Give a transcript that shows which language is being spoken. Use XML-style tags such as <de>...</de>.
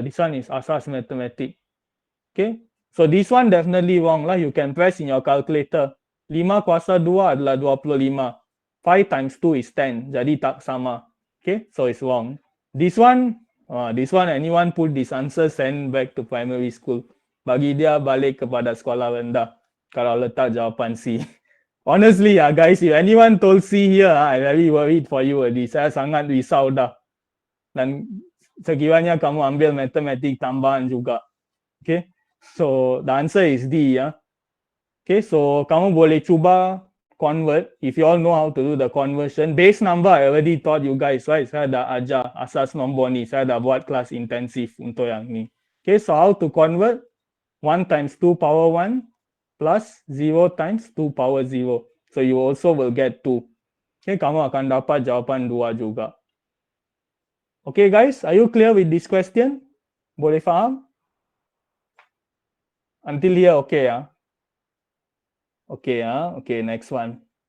<en>This one is asas mathematics. Okay, so this one definitely wrong lah. You can press in your calculator.</en> <ms>5 kuasa 2 adalah 25.</ms> <en>5 times 2 is 10.</en> <ms>Jadi tak sama.</ms> <en>Okay, so it's wrong. This one anyone put this answer, send back to primary school.</en> <ms>Bagi dia balik kepada sekolah rendah. Kalau letak jawapan C.</ms> <en>Honestly guys, if anyone told C here, I'm very worried for you already.</en> <ms>Saya sangat risau dah. Dan sekiranya kamu ambil matematik tambahan juga.</ms> <en>Okay, so the answer is D. Okay, so</en> <ms>kamu boleh cuba</ms> <en>convert. If you all know how to do the conversion. Base number I already taught you guys, right?</en> <ms>Saya dah ajar asas nombor ni. Saya dah buat kelas intensif untuk yang ni.</ms> <en>Okay, so how to convert? 1 times 2 power 1 plus 0 times 2 power 0. So you also will get 2.</en> <ms>Okay, kamu akan dapat jawapan 2 juga.</ms> <en>Okay guys, are you clear with this question?</en> <ms>Boleh faham?</ms> <en>Until here, okay Okay, okay, next one.</en>